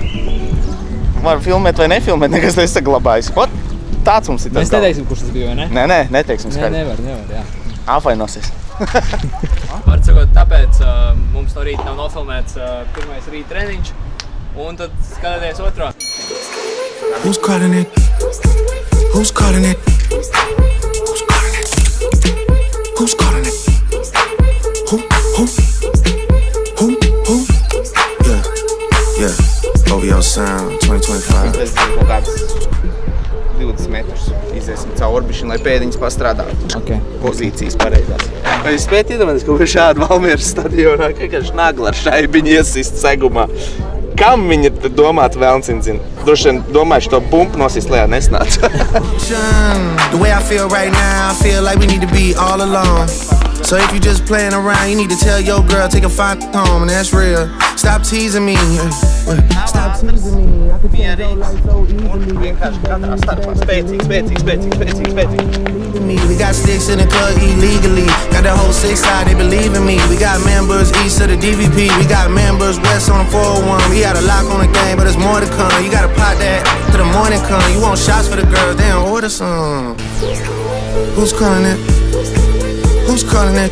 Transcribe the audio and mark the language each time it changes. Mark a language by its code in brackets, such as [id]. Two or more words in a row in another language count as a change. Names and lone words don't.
[lv] Var filmēt vai nefilmēt, nekas nesaglabājas. Ot, tāds mums ir tas Mēs neteiksim, kurš tas bija, vai ne? Nē, neteiksim skaidri. Nevar, jā. Apvainosies. Var sakot, tāpēc mums no rīta nav nofilmēts pirmais rīta treniņš, un tad skatāties otrā. [en] Who's calling it? Who's calling it? Who's calling it? Who's calling it? Who? Yeah. OVO Sound 2025. [lv] Es kaut kādus 20 metrus iziesim cauri bišķiņ, lai pēdiņas pastrādātu. Okay. Pozīcijas pareizās. Vai jūs spējat iedomāties, ka šādi Valmieras stadionā vienkārši nagla ar šaibiņu iesist segumā? Kam viņi ir domāti vēlncini zina? Droši vien domājuši to bumpu nosist lejā nesnāca. [en] The way I feel right now, I feel like we need to be all alone. So if you just playing around, you need to tell your girl, take a fine home, and that's real. Stop teasing me. Stop teasing me. I could tell your life so easily. [lv] Vienkārši katrā starpā spēcīgi. [en] We got sticks in the club illegally. Got the whole 6 side, they believe in me. We got members east of the DVP. We got members west on the 401. We got a lock on the game, but there's more to come. You gotta pot that till the morning come. You want shots for the girls, damn, order some. Who's calling it? Who's calling it?